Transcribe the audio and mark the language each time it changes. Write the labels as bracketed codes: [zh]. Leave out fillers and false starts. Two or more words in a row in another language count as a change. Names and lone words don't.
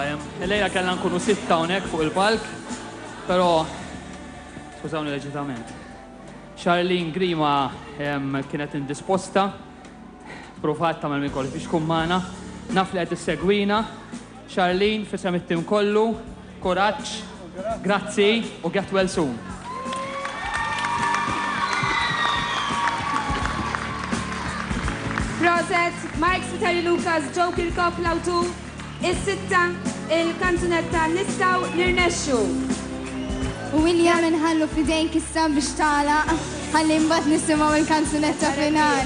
[mt] Illejla kellna nkunu sitta hawnhekk fuq il-palk, però skużawni leġitament. Charlene Grima kienet indisposta, pruvat tagħmel minn kollox biex tkun magħna. Naf li qed issegwina. Charlene fisem it-tim kollu, kuraġġ, grazzi u [en] get well soon. [mt] Proset, Mark Spiteri Lucas, Joe Kirkop l-awtur, is-sitta il-kanzunetta Nistaw Nirnexxu. U William inħallu fidejn issa biex tagħlaq ħalli mbagħad nisimgħu il-kanzunetta finali.